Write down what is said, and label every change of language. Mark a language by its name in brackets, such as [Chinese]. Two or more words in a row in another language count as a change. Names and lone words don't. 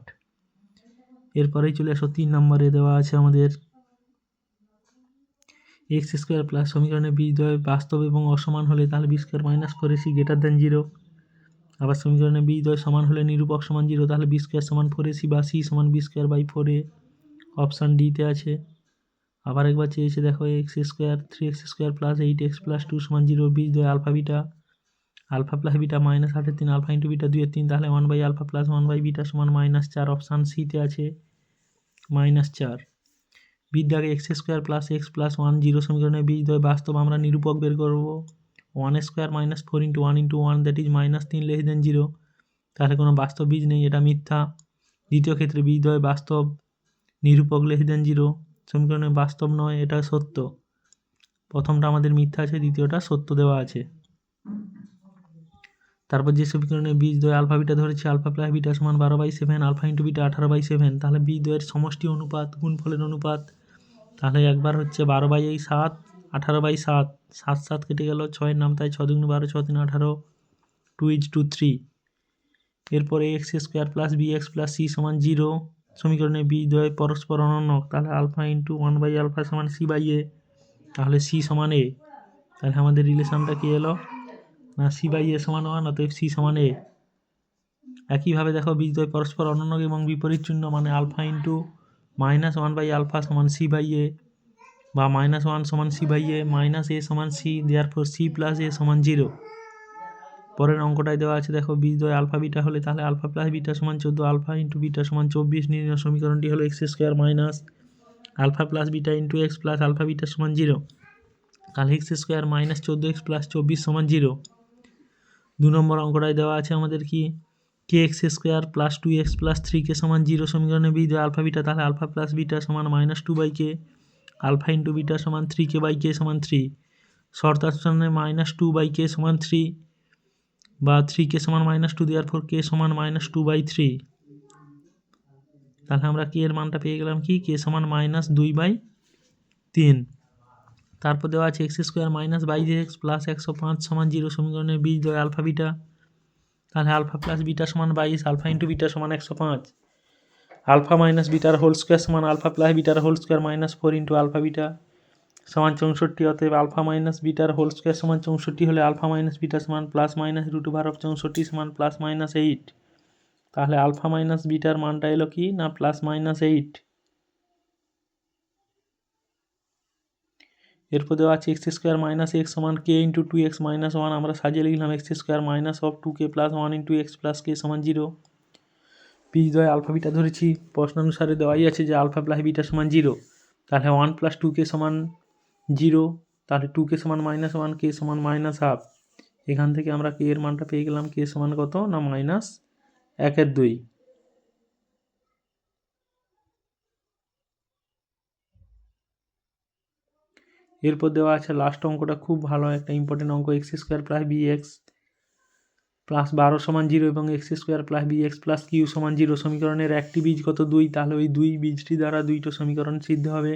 [Bangla] এরপরেই চলে আসো 3 নম্বরে দেওয়া আছে আমাদের x² + সমীকরণে বীজদ্বয় বাস্তব এবং অসমান হলে তাহলে b² - 4ac > 0। আবার সমীকরণে বীজদ্বয় সমান হলে নিরূপক সমান 0, তাহলে b² = 4ac বা c = b²/4a, অপশান ডিতে আছে। আবার একবার চেয়েছে দেখো x² 3x² + 8x + 2 = 0, বীজদ্বয় α β, α + β -8 3, α × β 2 3, তাহলে 1/α + 1/β = -4, অপশান সিতে আছে -4। বীজদ্বয় x² + x + 1 0 সমীকরণে বীজদ্বয় বাস্তব, আমরা নিরূপক বের করব 1² - 4 × 1 × 1 [English] that is [Bangla] -3 0, তাহলে কোনো বাস্তব বীজ নেই, এটা মিথ্যা। দ্বিতীয় ক্ষেত্রে বীজদ্বয় বাস্তব, নিরূপক 0, সমীকরণে বাস্তব নয়, এটা সত্য। প্রথমটা আমাদের মিথ্যা আছে, দ্বিতীয়টা সত্য দেওয়া আছে। তারপর যে সমীকরণে বীজদ্বয় α β ধরেছি, α + β = 12/7, α × β 18/7, তাহলে বীজদ্বয়ের সমষ্টি অনুপাত গুণফলের অনুপাত, তাহলে একবার হচ্ছে 12/7, 18/7, 7 7 কেটে গেল, 6-এর নাম তাই 6 × 2 = 12, 6 × 3 = 18, 2:3। এরপরে x² + bx + c = 0 সমীকরণে বীজদ্বয় পরস্পর অনন্য, তাহলে α × 1/α = c/a, তাহলে c = a। তাহলে আমাদের রিলেশনটা কি এলো না, c/a = 1, অতএব c = a। একইভাবে দেখো বীজদ্বয় পরস্পর অনন্য এবং বিপরীত চিহ্ন, মানে α × -1/α = c/a বা -1 = c/a, -a = c, therefore c + a = 0। পরের অঙ্কটায় দেওয়া আছে দেখো বীজদ্বয় α β হলে তাহলে α + β = 14, α × β = 24। নির্ণয় সমীকরণটি হলো x² - α + β × x + α β = 0, তাহলে x² - 14x + 24 = 0। 2 নম্বর অঙ্কটায় দেওয়া আছে আমাদের কি kx² + 2x + 3k = 0 সমীকরণে বীজদ্বয় α β, তাহলে α + β = -2/k, α × β = 3k/k = 3, শর্তানুসারে -2/k = 3 বা 3k = -2, therefore k = -2/3। তাহলে আমরা k এর মানটা পেয়ে গেলাম কি, k = -2/3। তারপর দেওয়া আছে x² - 22x + 105 = 0 সমীকরণে বীজদ্বয় α β, তাহলে α + β = 22, α × β = 105, α - β² = α + β² - 4 × α β = 64, অতএব α - β² = 64 হলে α - β = ±√64 = +−8, তাহলে α - β এর মানটা এলো কি না +−8। এরপর দেওয়া আছে x² - x = k × 2x - 1, আমরা সাজিয়ে লিখলাম x² - 2k + 1 × x + k = 0। বীজদ্বয় α β ধরেছি, প্রশ্নানুসারে দেওয়াই আছে যে α + β = 0, তাহলে 1 + 2k = 0, তাহলে 2k = -1, k = -1/2, এখান থেকে আমরা কে এর মানটা পেয়ে গেলাম, কে সমান কত না -1/2। এরপর দেওয়া আছে লাস্ট অঙ্কটা, খুব ভালো একটা ইম্পর্টেন্ট অঙ্ক, x² + bx + 12 = 0 এবং x² + bx + q = 0 সমীকরণের একটি বীজ কত 2, তাহলে ওই 2 বীজটি দ্বারা দুইটো সমীকরণ সিদ্ধ হবে।